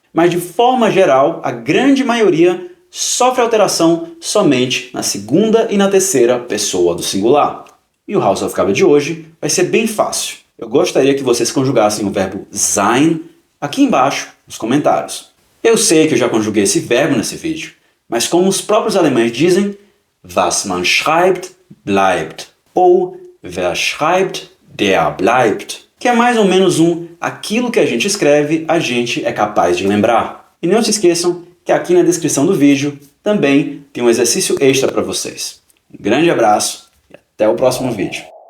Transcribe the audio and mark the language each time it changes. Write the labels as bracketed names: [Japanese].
[Portuguese] Mas de forma geral, a grande maioria sofre alteração somente na segunda e na terceira pessoa do singular. E o Hausaufgabe de hoje vai ser bem fácil. Eu gostaria que vocês conjugassem o verbo sein aqui embaixo nos comentários. Eu sei que eu já conjuguei esse verbo nesse vídeo, mas como os próprios alemães dizem, [German] was man schreibt, bleibt. [Portuguese] Ou [German] wer schreibt, der bleibt. [Portuguese] Que é mais ou menos aquilo que a gente escreve, a gente é capaz de lembrar. E não se esqueçam que aqui na descrição do vídeo também tem um exercício extra para vocês. Um grande abraço e até o próximo vídeo.